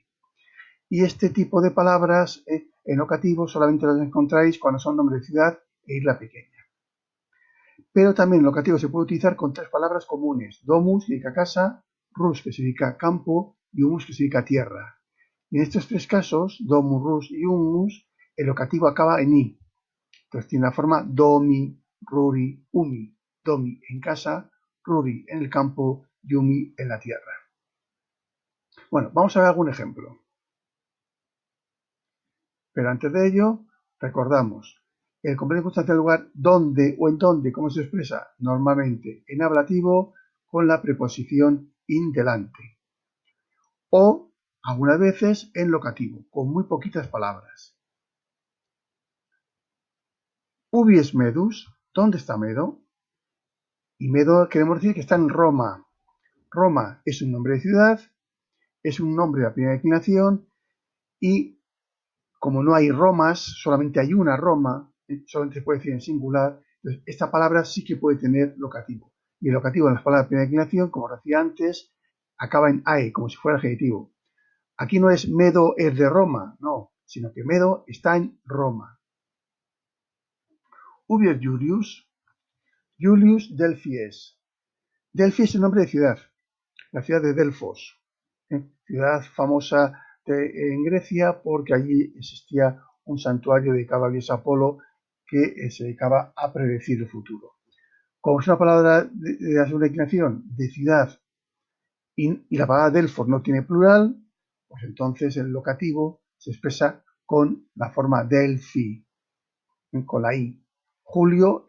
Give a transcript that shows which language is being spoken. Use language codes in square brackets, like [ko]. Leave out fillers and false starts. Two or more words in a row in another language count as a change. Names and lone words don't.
[es] Y este tipo de palabras en locativo solamente las encontráis cuando son nombre de ciudad e isla pequeña. Pero también en locativo se puede utilizar con tres palabras comunes. Domus, que significa casa, rus, que significa campo, y humus, que significa tierra. Y en estos tres casos, [la] domus, rus [es] y humus, el locativo acaba en i. Entonces tiene la forma [la] domi, ruri, umi. [es] Domi en casa, ruri en el campo y umi en la tierra. Bueno, vamos a ver algún ejemplo. Pero antes de ello, recordamos el complemento circunstancial del lugar donde o en donde, ¿cómo se expresa? Normalmente en ablativo con la preposición in delante. O algunas veces en locativo, con muy poquitas palabras. [la] Ubi es Medus, [es] ¿dónde está Medo? Y Medo queremos decir que está en Roma. Roma es un nombre de ciudad, es un nombre de la primera declinación y como no hay Romas, solamente hay una Roma, solamente se puede decir en singular, entonces esta palabra sí que puede tener locativo. Y el locativo en las palabras de primera declinación, como decía antes, acaba en ae, como si fuera adjetivo. Aquí no es Medo es de Roma, no, sino que Medo está en Roma. [la] Ubi es Julius. Julius Delphi es. [es] Delphi es el nombre de ciudad, la ciudad de Delfos, ciudad famosa en Grecia porque allí existía un santuario dedicado al dios Apolo que se dedicaba a predecir el futuro. Como es una palabra de la segunda declinación, de ciudad, y la palabra Delfos no tiene plural, pues entonces el locativo se expresa con la forma Delphi, con la i.